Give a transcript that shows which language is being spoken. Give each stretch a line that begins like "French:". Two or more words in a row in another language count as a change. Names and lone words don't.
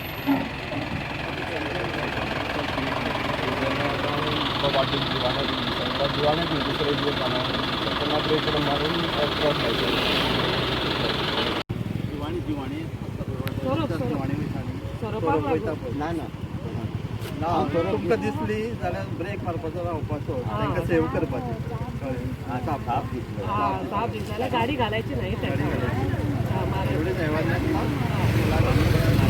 Marathi: वाटेल जिवाणेच दुसरे दिवस जाणार त्यांना ब्रेक मारून क्रॉस
Konkani: तुमकां दिसली जाल्यार ब्रेक मारपाचो रावपाचो तांकां सेव करपाचें
Marathi: गाडी घालायची नाही एवढे सेवा